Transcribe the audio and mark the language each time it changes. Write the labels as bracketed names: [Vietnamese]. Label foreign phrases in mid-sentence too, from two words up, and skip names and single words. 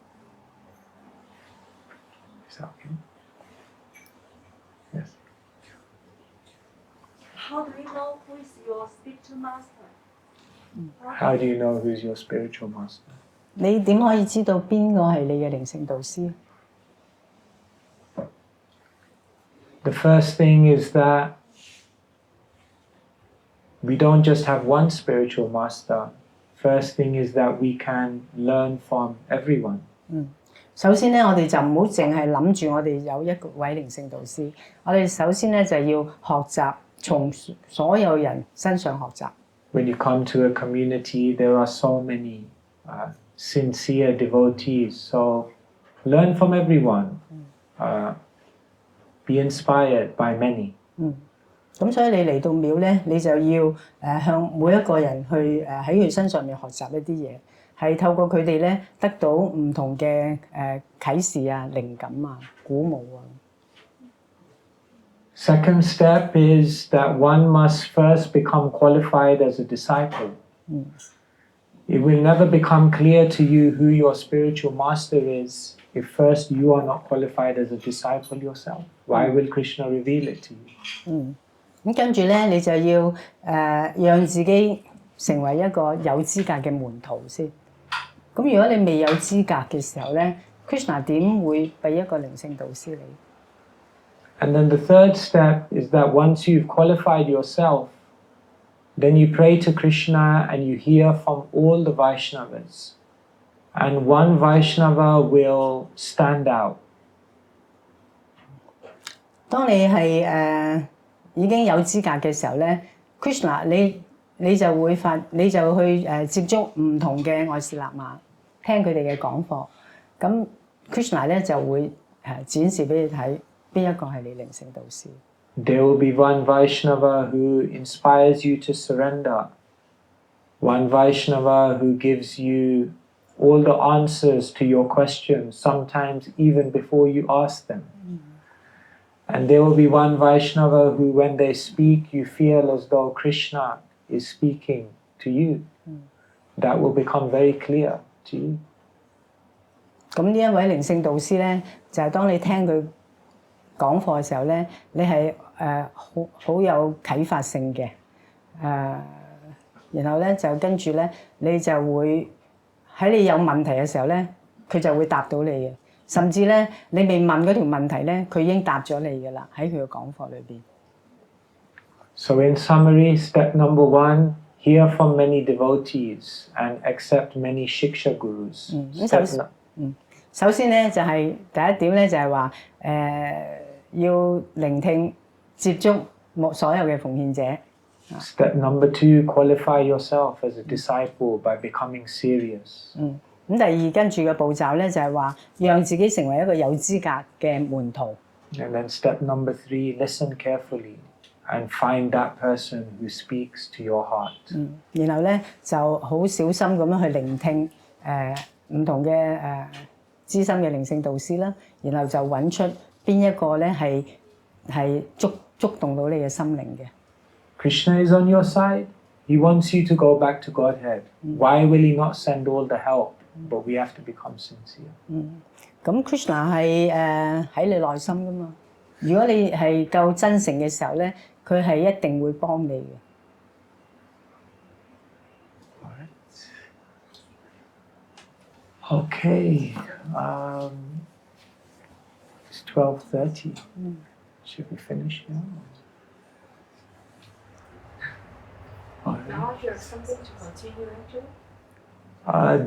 [English] Yes. How do you know who is your spiritual master? How do you know who's your spiritual master? [Cantonese] 你點可以知道邊個係你嘅靈性導師 [English] The first thing is that we don't just have one spiritual master. First thing is that we can learn from everyone. [Cantonese] 首先咧，我哋就唔好淨係諗住我哋有一位靈性導師。我哋首先咧就要學習，從所有人身上學習。 [English] When you come to a community, there are so many sincere devotees. So learn from everyone. Be inspired by many. [Cantonese] 咁所以你嚟到廟咧，你就要向每一個人去喺佢身上面學習一啲嘢，係透過佢哋咧得到唔同嘅啟示啊、靈感啊、鼓舞啊。 [English] Second step is that one must first become qualified as a disciple. It will never become clear to you who your spiritual master is if first you are not qualified as a disciple yourself. Why will Krishna reveal it to you? [Cantonese] 咁跟住咧，你就要讓自己成為一個有資格嘅門徒先。咁如果你未有資格嘅時候咧 ，Krishna 點會俾一個靈性導師你？ [English] And then the third step is that once you've qualified yourself, then you pray to Krishna and you hear from all the Vaishnavas. And one Vaishnava will stand out. [Cantonese] 當你係已經有資格嘅時候咧 ，Krishna 你就去接觸唔同嘅愛士喇嘛，聽佢哋嘅講課。咁 Krishna 咧就會展示俾你睇邊一個係你靈性導師。 [English] There will be one Vaishnava who inspires you to surrender. One Vaishnava who gives you all the answers to your questions, sometimes even before you ask them. And there will be one Vaishnava who, when they speak, you feel as though Krishna is speaking to you. That will become very clear to you. [Cantonese] 咁呢一位靈性導師咧，就係當你聽佢講課嘅時候咧，你係好有啟發性嘅，然後咧就跟住咧，你就會喺你有問題嘅時候咧，佢就會答到你嘅，甚至咧你未問嗰條問題咧，佢已經答咗你嘅啦，喺佢嘅講課裏邊。 [English] So in summary, step number 1, hear from many devotees and accept many shiksha gurus. [Cantonese] 首先咧就係第一點咧就係話要聆聽接觸所有嘅奉獻者。 [English] Step number 2, qualify yourself as a disciple by becoming serious. [Cantonese] 咁第二跟住嘅步驟咧就係話讓自己成為一個有資格嘅門徒。 [English] And then step number 3, listen carefully and find that person who speaks to your heart. [Cantonese] 然後咧就好小心咁樣去聆聽唔同嘅資深嘅靈性導師啦，然後就揾出邊一個咧係觸動到你嘅心靈嘅。 [English] Krishna is on your side. He wants you to go back to Godhead. Why will he not send all the help? But we have to become sincere. [Cantonese] 咁 Krishna 係喺你內心噶嘛？如果你係夠真誠嘅時候咧，佢係一定會幫你嘅。 [English] Okay, it's 12:30. Should we finish now? Now you have something to continue actually?